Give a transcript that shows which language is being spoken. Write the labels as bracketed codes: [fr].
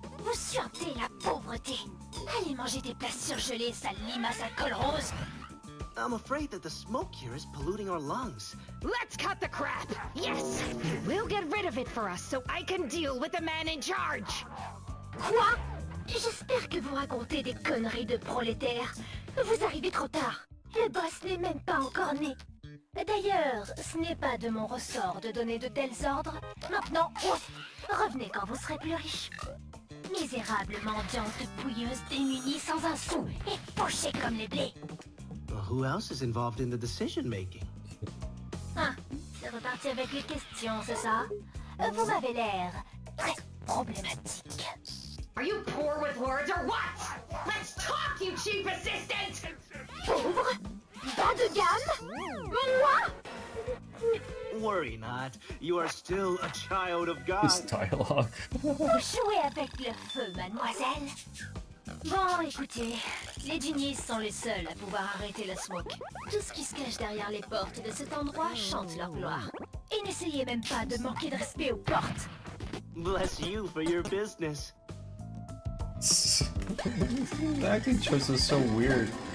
[fr] Vous sentez la pauvreté. Allez manger des plats surgelés, sale limace à col rose. [en] I'm afraid that the smoke here is polluting our lungs. Let's cut the crap! Yes! We'll get rid of it for us so I can deal with the man in charge! [fr] Quoi? J'espère que vous racontez des conneries de prolétaires. Vous arrivez trop tard. Le boss n'est même pas encore né. D'ailleurs, ce n'est pas de mon ressort de donner de tels ordres. Maintenant, revenez quand vous serez plus riche. Misérable mendiante pouilleuse démunie sans un sou et pochée comme les blés. [en] Well, who else is involved in the decision making? [fr] Ah, c'est reparti avec les questions, c'est ça? Vous m'avez l'air très problématique. [en] Are you poor with words or what? Let's talk, you cheap assistant! [fr] Pauvre? Bas de gamme? Moi? [en] Worry not. You are still a child of This God. dialogue. [fr] Vous jouez avec le feu, mademoiselle. Bon, écoutez, les genies sont les seuls à pouvoir arrêter le smoke. Tout ce qui se cache derrière les portes de cet endroit chante leur gloire. Et n'essayez même pas de manquer de respect aux portes. [en] Bless you for your business. The acting choice is so weird.